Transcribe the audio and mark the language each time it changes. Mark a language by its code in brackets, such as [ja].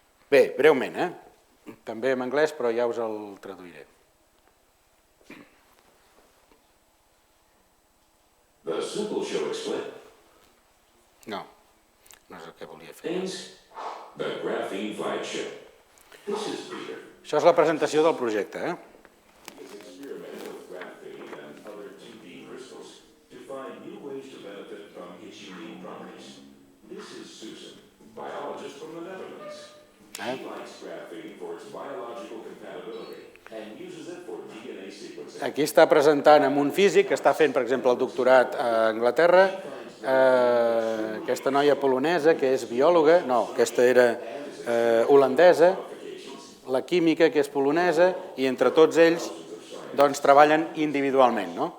[ca] Bé, breument, també en anglès, però ja us el traduiré. [en] The simple show explain. [ca] No, no és el que volia fer. [en] The graphene flagship. This is Peter. [ca] Això és la presentació del projecte. [en] He is experimenting with graphene and other 2D crystals to find new ways to benefit from its unique properties. This is Susan, biologist from the Netherlands. She likes graphene for its biological compatibility and uses it for DNA sequencing. [ca] Aquí està presentant amb un físic que està fent, per exemple, el doctorat a Anglaterra, aquesta noia polonesa que és biòloga, no, aquesta era holandesa, la química que és polonesa, i entre tots ells doncs treballen individualment.